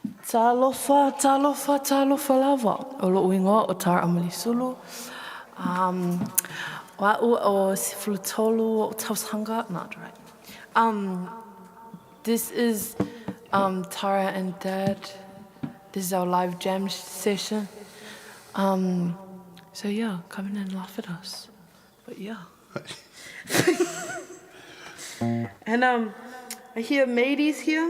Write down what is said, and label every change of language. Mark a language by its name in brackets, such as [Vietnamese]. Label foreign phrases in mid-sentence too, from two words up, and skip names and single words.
[Samoan] Talofa, talofa, talofa lava. O lo uingoa o Tara Amalisulu. Wa'u o Sifulutolu o Tausanga. [English] Not right. This is Tara and Dad. This is our live jam session. So yeah, come in and laugh at us. But yeah. And I hear Maidie's here.